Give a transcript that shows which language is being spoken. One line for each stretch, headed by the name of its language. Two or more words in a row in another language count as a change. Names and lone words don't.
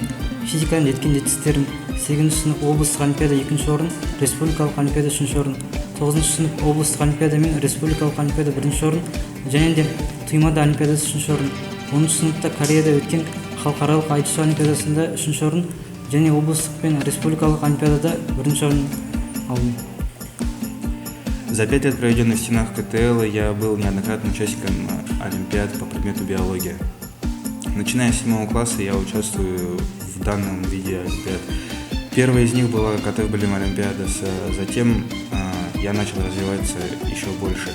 Kazakh: Физиканың жеткен жетістіктерім: 8 сынып облыстық олимпиада 2 орын, республикалық олимпиада 3 орын, 9 сынып облыстық олимпиада мен республикалық олимпиада 1 орын, және де Туймада олимпиадасы 3 орын. 10 сыныпта Кореяда өткен халықаралық айтышу олимпиадасында 3 орын, және облыстық пен республикалық олимпиадада 1 орын алдым.
Russian: За 5 лет, проведенных в стенах КТЛ, я был неоднократным участником олимпиад по предмету биология. Начиная с 7 класса я участвую в данном виде олимпиад. Первая из них была КТФ Білім олимпиадасы, затем я начал развиваться еще больше.